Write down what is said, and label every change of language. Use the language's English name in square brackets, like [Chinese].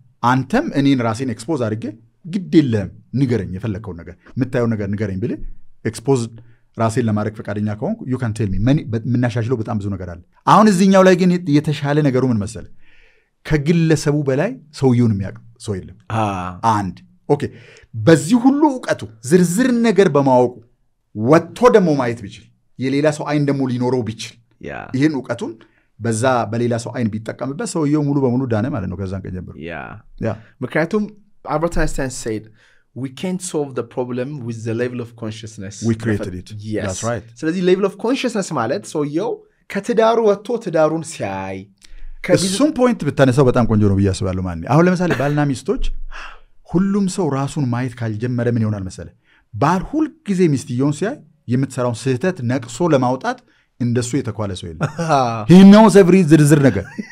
[Amharic] አንተም እኔን ራሴን ኤክስፖዝ አድርጌ ግድ የለም ንገረኝ የፈለከው ነገር የምታየው ነገር ንገረኝ ብለ ኤክስፖዝ ራሴን ለማድረግ ፈቃደኛ ከሆንኩ [English] you can tell me [Amharic] ምናሻሽለው በጣም ብዙ ነገር አለ አሁን እዚህኛው ላይ ግን የተሻለ ነገሩ ምን መሰለ ከግለሰቡ በላይ ሰውየውን የሚያውቅ ሰው የለም አንድ ኦኬ በዚህ ሁሉ ዕውቀቱ ዝርዝር ነገር በማወቁ ወጥቶ ደግሞ ማየት ቢችል የሌላ ሰው አይን ደግሞ ሊኖረው ቢችል ይሄን ዕውቀቱን በዛ በሌላ ሰው አይን ቢጠቀምበት ሰውየው ሙሉ በሙሉ ዳነ ማለት ነው ከዛን ቀን ጀምሮ ያ ምክንያቱም [English] Albert Einstein said we can't solve the problem with the level of consciousness we created it yes. That's right [Amharic] ስለዚህ [English] level of consciousness [Amharic] ማለት ሰውየው ከትዳሩ ወጥቶ ትዳሩን ሲያይ እሱም ፖይንት ብታነሳው በጣም ቆንጆ ነው ብዬ አስባለሁ ማለት አሁን ለምሳሌ ባልና ሚስቶች ሁሉም ሰው ራሱን ማየት ካልጀመረ ምን ይሆናል መሰለ ባል ሁሉ ጊዜ ሚስትየውን ሲያይ የምትሰራውን ስህተት ነቅሶ ለማውጣት እንደሱ የተኳለ ሰው የለም [English] he knows every [Amharic] ዝርዝር ነገር